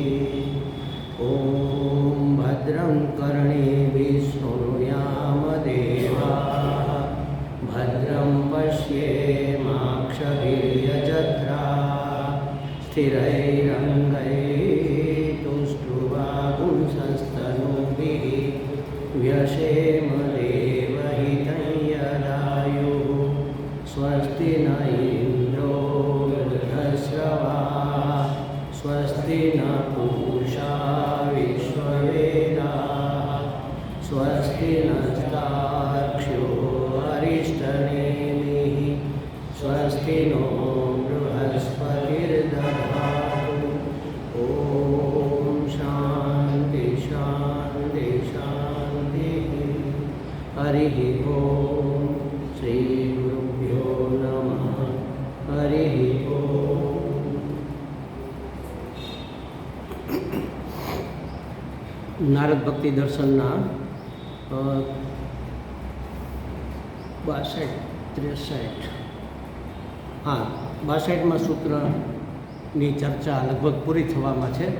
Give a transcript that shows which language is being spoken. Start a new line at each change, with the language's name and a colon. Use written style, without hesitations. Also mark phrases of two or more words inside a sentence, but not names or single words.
Sanskrit: ઓમ ભદ્રં કર્ણેભિः શૃણુયામ દેવાः ભદ્રં પશ્યેમાક્ષભીર્યજત્રાः સ્થિરૈરङ्गैस्तुष्ट्वागुंसस्तनूभिः व्यशेम देवहितं यदायुः. स्वस्ति न इन्द्रो वृद्धश्रवाः स्वस्ति न पूषा विश्ववेदाः स्वस्ति नस्तार्क्ष्यो अरिष्टनेमिः स्वस्ति नो बृहस्पतिर्दधातु. ॐ शान्ति शान्ति शान्तिः. हरिः ॐ श्रीगुरुभ्यो नमः. हरिः ॐ.
Gujarati: નારદ ભક્તિ દર્શનના 62-63 સૂત્રની ચર્ચા લગભગ પૂરી થવામાં છે.